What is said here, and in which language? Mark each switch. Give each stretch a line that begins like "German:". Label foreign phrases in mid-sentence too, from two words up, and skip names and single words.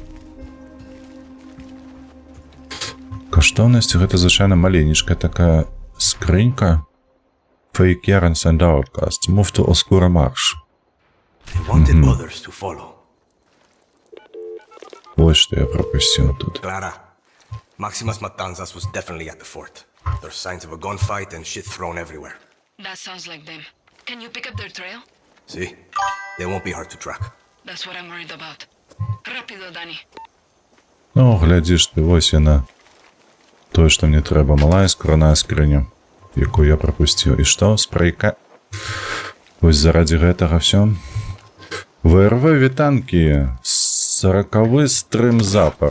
Belarusian: Каштоўнасць гэта звычайна маленечкая такая скрынька.
English: Fake Yarns and Outcasts. Move to Oscura Marsh. They wanted others to follow.
Belarusian: Вось што я прапусціў тут.
English: Clara, Maximus Matanzas was definitely at the fort. There's signs of a gunfight and shit thrown everywhere. That sounds like them. Can you pick up their trail? See? They won't be hard to track. That's what I'm worried about. Rapido, Danny.
Belarusian: Ну, глядзіш ты, вось яна. Тое, што мне трэба. Малая скурная скрыня, якую я прапусціў. І што? Спрэйка. Вось заради гэтага всё. ВРВ вітанкі. 40-ы стрым запар.